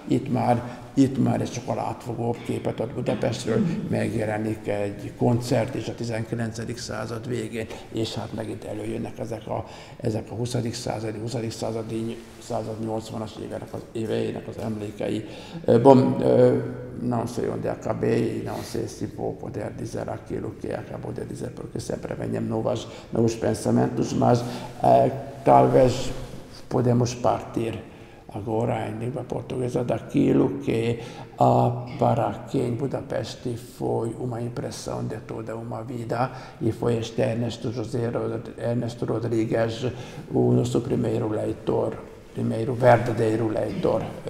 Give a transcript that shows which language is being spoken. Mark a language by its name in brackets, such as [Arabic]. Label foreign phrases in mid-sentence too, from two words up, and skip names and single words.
[Hungarian] Itt már egy sokkal átfogóbb képet ad Budapestről, megjelenik egy koncert is a 19. század végén, és hát megint előjönnek ezek a 20. századi 80-as éveinek az emlékei. [Portuguese] Non so onde acabei, non sé se vou poder dizer aquilo que acabou de dizer, porque sempre venham novos pensamentos, mas talvez podemos partir agora em língua portuguesa daquilo que para quem Budapesti foi uma impressão de toda uma vida, e foi este Ernesto Rodrigues, o nosso primeiro verdadeiro leitor